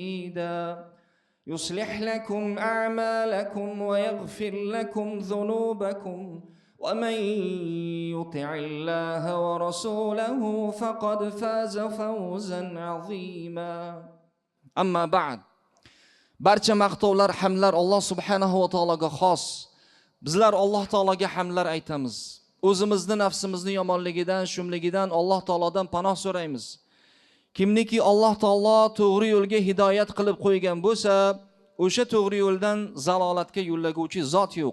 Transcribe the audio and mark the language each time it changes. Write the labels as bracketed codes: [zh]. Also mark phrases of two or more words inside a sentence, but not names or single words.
[ar] سديدا يصلح لكم أعمالكم ويغفر لكم ذنوبكم ومن يطع الله ورسوله فقد فاز فوزا عظيما أما بعد [uz] barcha maqtovlar, hamdlar Alloh subhanahu va taologa xos. Bizlar Alloh taologa hamdlar aytamiz. O'zimizni, nafsimizni yomonligidan, shumligidan Alloh taolodan panoh so'raymiz. Kimniki Alloh taolo to'g'ri yo'lga hidoyat qilib qo'ygan bo'lsa, o'sha to'g'ri yo'ldan zalolatga yo'llaguvchi zot yo'q.